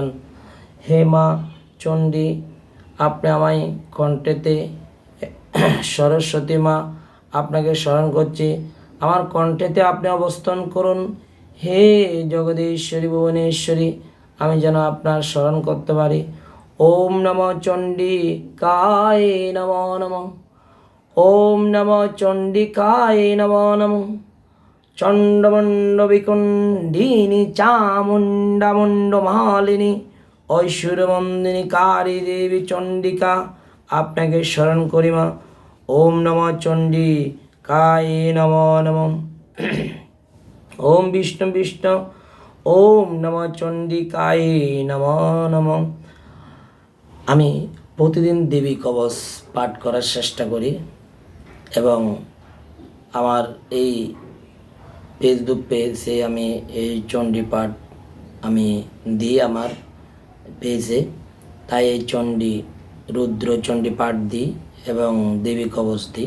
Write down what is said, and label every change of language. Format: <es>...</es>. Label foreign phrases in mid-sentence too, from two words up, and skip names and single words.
<bn>হে মা চণ্ডী আপনি আমায় কণ্ঠেতে সরস্বতী মা আপনাকে স্মরণ করছি, আমার কণ্ঠেতে আপনি অবস্থান করুন। হে জগদীশ্বরী ভুবনেশ্বরী আমি যেন আপনার স্মরণ করতে পারি।</bn> <sa>ওম নমঃ চণ্ডিকায় নমো নমঃ। ওম নমঃ চণ্ডিকায় নমো নমঃ। চণ্ডমুণ্ড বিকুণ্ডিনী চামুণ্ডামুণ্ড মালিনী ঐশ্বর্যমন্দিনী কালী দেবী চণ্ডিকা</sa> <bn>আপনাকে স্মরণ করি মা।</bn> <sa>ওম নমঃ চণ্ডিকায় নমো নমঃ। ওম বিষ্ণু বিষ্ণু ওম নমঃ চণ্ডিকায় নমো নমঃ।</sa> <bn>আমি প্রতিদিন দেবী কবচ পাঠ করার চেষ্টা করি এবং আমার এই ফেসবুক পেজে আমি এই চণ্ডী পাঠ আমি দিই আমার পেজে, তাই এই চণ্ডী রুদ্র চণ্ডী পাঠ দিই এবং দেবী কবচ দিই।</bn>